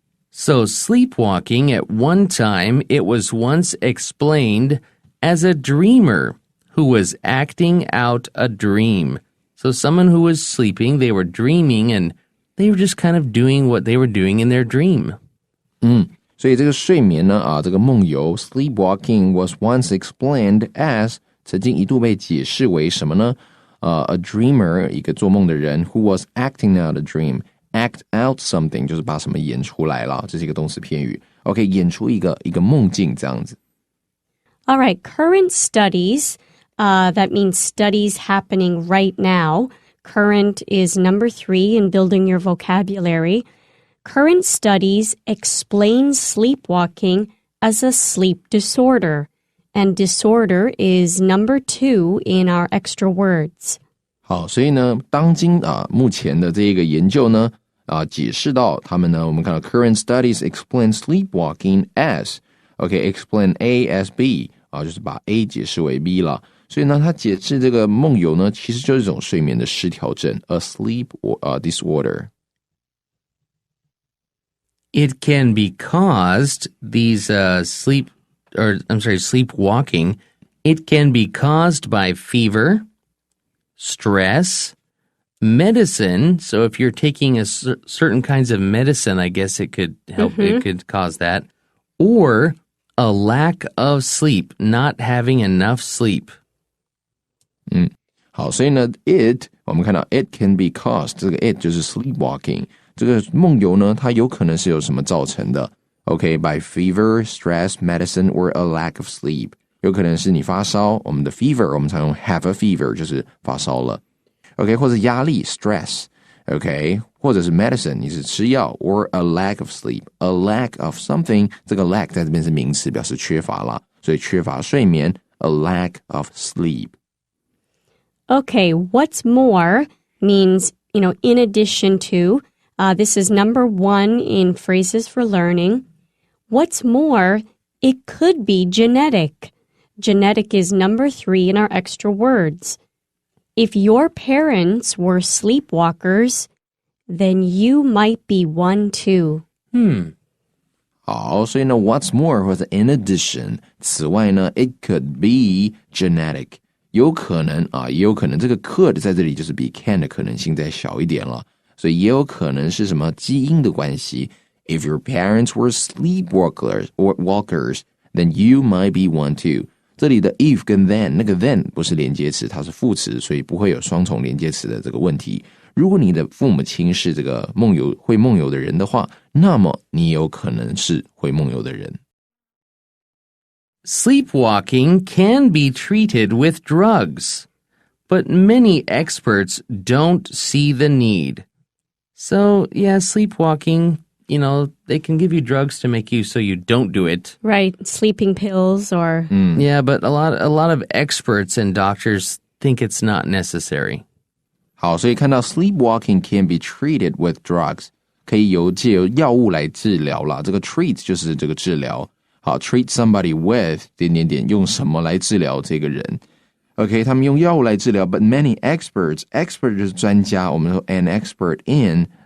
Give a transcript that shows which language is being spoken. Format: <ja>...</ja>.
<en>So sleepwalking at one time, it was once explained as a dreamer who was acting out a dream. So someone who was sleeping, they were dreaming, and they were just kind of doing what they were doing in their dream.</en> <zh>所以这个睡眠呢，这个梦游</zh> <en>sleepwalking was once explained as</en> <zh>曾经一度被解释为什么呢？</zh> <en>A dreamer</en> <zh>一个做梦的人</zh> <en>who was acting out a dream. Act out something</en> <zh>就是把什么演出来了，这是一个动词片语。 OK， 演出一个梦境这样子。</zh> <en>All right, current studies, that means studies happening right now. Current is number 3 in building your vocabulary. Current studies explain sleepwalking as a sleep disorder, and disorder is number 2 in our extra words.</en> <zh>好，所以呢，当今目前的这个研究呢，解释到他们呢，我们看到</zh> <en>current studies explain sleepwalking as explain A as B</en> <zh>就是把 A 解释为 B 了。所以呢，它解释这个梦游呢，其实就是一种睡眠的失调症 ，</zh> <en>a sleep disorder. It can be caused, these sleepwalking, it can be caused by fever, stress, medicine. So if you're taking certain kinds of medicine, I guess it could help, it could cause that. Or a lack of sleep, not having enough sleep.</en> <zh>好，所以呢 ，it 我们看到</zh> <en>it can be caused，</en> <zh>这个 it 就是 sleepwalking， 这个梦游呢，它有可能是由什么造成的 ？</zh> <en>by fever, stress, medicine, or a lack of sleep，</en> <zh>有可能是你发烧，我们的 fever 我们常用</zh> <en>have a fever</en> <zh>就是发烧了 或者压力 stress，或者是 medicine 你是吃药</zh> <en>or a lack of sleep， a lack of something，</en> <zh>这个 lack 在这边是名词，表示缺乏啦，所以缺乏睡眠</zh> <en>a lack of sleep。 Okay, what's more means, in addition to, this is number 1 in phrases for learning. What's more, it could be genetic. Genetic is number 3 in our extra words. If your parents were sleepwalkers, then you might be one too.</en> <zh>好，所以呢</zh> <en>what's more</en> <zh>或者</zh> <en>in addition，</en> <zh>此外呢</zh> <en>it could be genetic。</en> <zh>有可能也有可能这个 could 在这里就是</zh> <en>be can</en> <zh>的可能性再小一点了，所以也有可能是什么基因的关系。</zh> <en>If your parents were sleepwalkers or walkers, then you might be one too.</en> <zh>这里的 if 跟 then 那个 then 不是连接词，它是副词，所以不会有双重连接词的这个问题。如果你的父母亲是这个会梦游的人的话，那么你有可能是会梦游的人。</zh> <en>Sleepwalking can be treated with drugs, but many experts don't see the need. So, yeah, sleepwalking, they can give you drugs to make you so you don't do it. Right, sleeping pills or... Yeah, but a lot of experts and doctors think it's not necessary.</en> <zh>好，所以看到</zh> <en>sleepwalking can be treated with drugs，</en> <zh>可以借由药物来治疗啦。这个 treat 就是这个治疗。好</zh> <en>treat somebody with</en> <zh>用什么来治疗这个人 他们用药物来治疗</zh> <en>but many expert</en> <zh>就是专家，我们说</zh> <en>an expert in</en>